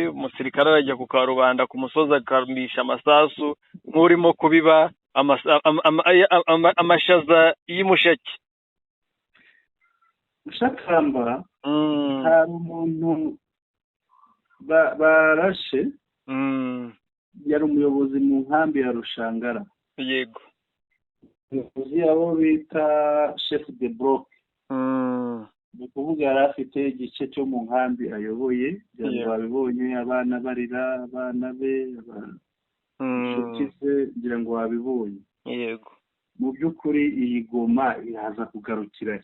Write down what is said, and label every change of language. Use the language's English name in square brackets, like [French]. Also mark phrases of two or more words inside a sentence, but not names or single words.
[Kinyarwanda] Umusirikare arajya ku karubanda ku musozi akamisha amasasu nk'urimo kubiba amashaza y'umusheke. Mushakamba hari umuntu barashe, yari umuyobozi mu nkambi ya Rushangara. Yego. Umuyobozi abo bita [French] chef de bloc. [Kinyarwanda] Ni ukuvuga yari afite igice cyo mu nkambi ayoboye, babibonye abana barira, abana be, inshuti ze, ngira ngo wabibonye. Yego. Mu by'ukuri iyi Goma iraza kugarukira.